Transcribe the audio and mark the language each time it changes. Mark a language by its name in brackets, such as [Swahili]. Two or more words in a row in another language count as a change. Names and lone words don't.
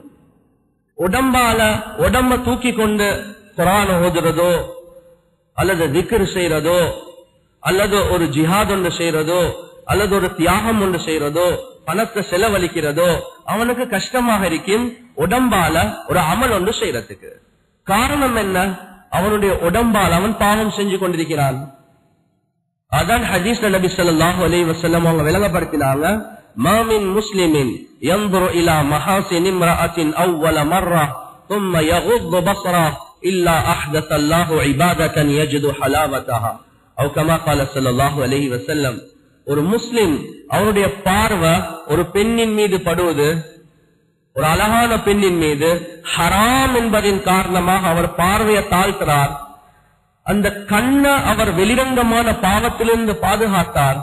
[Tamil] உடம்பால உடம்ப தூக்கி கொண்டு குர்ஆன் ஓதுறதோ அல்லது திக்ர் செய்யறதோ அல்லது ஒரு ஜிஹாத் ஒன்று செய்யறதோ அல்லது ஒரு தியாகம் ஒன்று செய்யறதோ பணத்தை செலவழிக்கிறதோ அவனுக்கு கஷ்டமாக இருக்கும் உடம்பால ஒரு அமல் ஒன்று செய்யறதுக்கு. காரணம் என்ன? அவனுடைய உடம்பால் அவன் பாவம் செஞ்சு கொண்டிருக்கிறான். அதான் ஹதீஸ்ல நபி ஸல்லல்லாஹு அலைஹி வஸல்லம் அவங்க விளங்கப்படுத்தினாங்க, [Arabic] ما من مسلم ينظر إلى محاسن امرأة أول مرة ثم يغض بصره الا احدث الله عباده يجد حلاوتها او كما قال صلى الله عليه وسلم. [Tamil] ஒரு முஸ்லிம் அவருடைய பார்வை ஒரு பெண்ணின் மீது படுவது, ஒரு அழகான பெண்ணின் மீது ஹராம் என்பதின் காரணமாக அவர் பார்வையை தாழ்த்துறார். அந்த கண்ணை அவர் வெளிரங்கமான பாவத்திலிருந்து பாதுகாத்தார்.